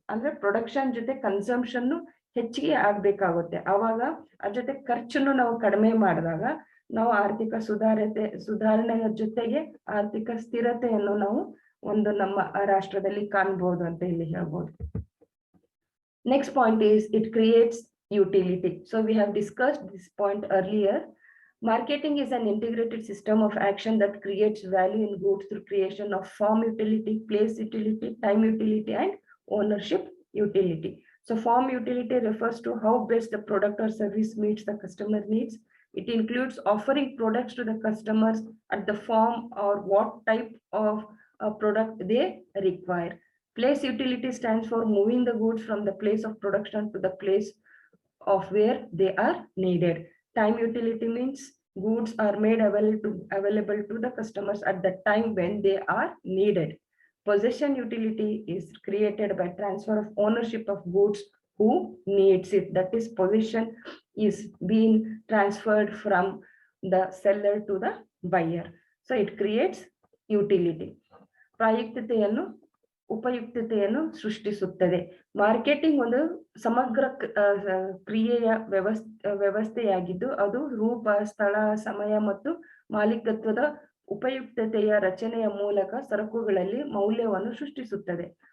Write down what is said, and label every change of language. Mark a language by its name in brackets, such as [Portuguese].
[Kannada] ಅಂದ್ರೆ ಪ್ರೊಡಕ್ಷನ್ ಜೊತೆ ಕನ್ಸಂಪ್ಷನ್ ಹೆಚ್ಚಿಗೆ ಆಗ್ಬೇಕಾಗುತ್ತೆ. ಅವಾಗ ಅದ್ರ ಜೊತೆ ಖರ್ಚನ್ನು ನಾವು ಕಡಿಮೆ ಮಾಡಿದಾಗ ನಾವು ಆರ್ಥಿಕ ಸುಧಾರಣೆಯ ಜೊತೆಗೆ ಆರ್ಥಿಕ ಸ್ಥಿರತೆಯನ್ನು ನಾವು ಒಂದು ನಮ್ಮ ರಾಷ್ಟ್ರದಲ್ಲಿ ಕಾಣಬಹುದು ಅಂತ ಇಲ್ಲಿ ಹೇಳ್ಬೋದು. [English] Next point is it creates utility. So we have discussed this point earlier. Marketing is an integrated system of action that creates value in goods through creation of form utility, place utility, time utility, and ownership utility. So form utility refers to how best the product or service meets the customer needs. It includes offering products to the customers at the form or what type of product they require. Place utility stands for moving the goods from the place of production to the place of where they are needed. Time utility means goods are made available to the customers at the time when they are needed. Possession utility is created by transfer of ownership of goods who needs it. That is, possession is being transferred from the seller to the buyer. So it creates utility. [Kannada] ಪ್ರಾಯುಕ್ತತೆಯನ್ನು ಉಪಯುಕ್ತತೆಯನ್ನು ಸೃಷ್ಟಿಸುತ್ತದೆ. Marketing ಒಂದು ಸಮಗ್ರ ಕ್ರಿಯೆಯ ವ್ಯವಸ್ಥೆಯಾಗಿದ್ದು ಅದು ರೂಪ, ಸ್ಥಳ, ಸಮಯ ಮತ್ತು ಮಾಲೀಕತ್ವದ ಉಪಯುಕ್ತತೆಯ ರಚನೆಯ ಮೂಲಕ ಸರಕುಗಳಲ್ಲಿ ಮೌಲ್ಯವನ್ನು ಸೃಷ್ಟಿಸುತ್ತದೆ.